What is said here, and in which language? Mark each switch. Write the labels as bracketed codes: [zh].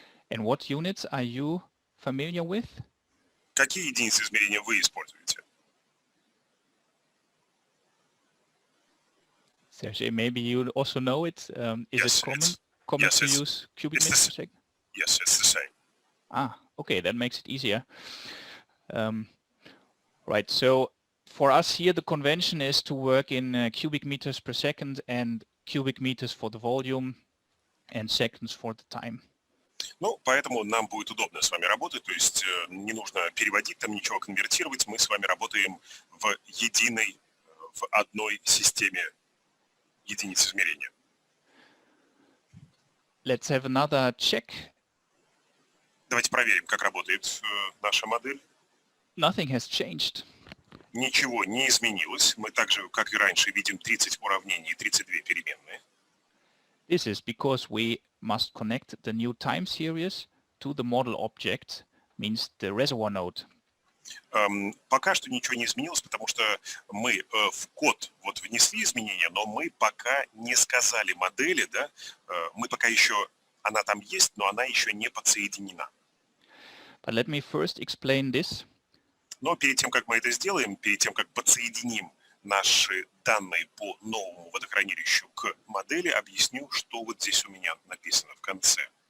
[en] And what units are you familiar with? [ru] Какие единицы измерения вы используете? [en] Sergey, maybe you also know it. Is it common yes, to use cubic meters per second? Yes, it's the same. Ah, okay, that makes it easier. Right, so for us here, the convention is to work in cubic meters per second and cubic meters for the volume and seconds for the time. [ru] Ну, поэтому нам будет удобно с вами работать, то есть не нужно переводить там ничего, конвертировать. Мы с вами работаем в единой, в одной системе единиц измерения. [en] Let's have another check. [ru] Давайте проверим, как работает наша модель. [en] Nothing has changed. [ru] Ничего не изменилось. Мы так же, как и раньше, видим 30 уравнений и 32 переменные. [en] This is because we must connect the new time series to the model object, means the reservoir node. [ru] Пока что ничего не изменилось, потому что мы в код вот внесли изменения, но мы пока не сказали модели, да, мы пока еще, она там есть, но она еще не подсоединена. [en] But let me first explain this. [ru] Но перед тем, как мы это сделаем, перед тем, как подсоединим наши данные по новому водохранилищу к модели, объясню, что вот здесь у меня написано в конце.